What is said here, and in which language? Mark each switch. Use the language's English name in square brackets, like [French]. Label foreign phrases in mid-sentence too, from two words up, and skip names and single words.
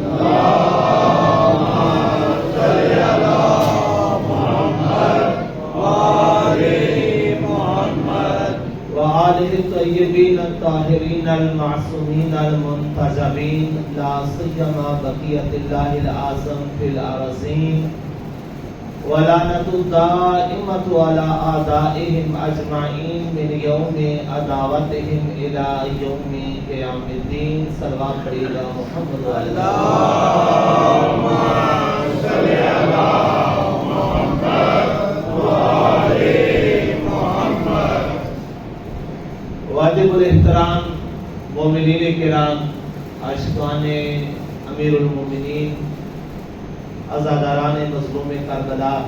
[Arabic] وآلہ الطیبین الطاہرین المعصومین المنتجبین لا سیما بقیت اللہ العظم فی الارضین ولعنۃ الدائمۃ علی اعدائهم اجمعین من یوم عداوتهم الی یوم قیام الدین [Urdu] صلوات پڑھیے گا [Arabic] محمد اللہم صلی علی [Urdu] واجب الاحترام مومنین کرام، عاشقان امیر المومنین، عزاداران مظلوم کربلا،